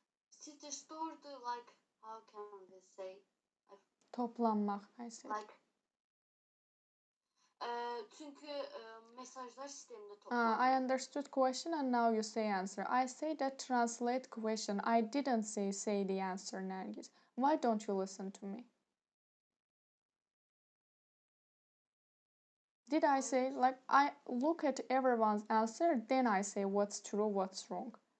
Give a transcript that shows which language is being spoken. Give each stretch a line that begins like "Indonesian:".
English: System stored like, how can we say? Toplanmaq, I said.
Turkish: Like, çünkü mesajlar sistemde toplanır.
English: I understood question and now you say answer. I say that translate question. I didn't say the answer, Nergis. Why don't you listen to me? Did I say, like, I look at everyone's answer, then I say what's true, what's wrong.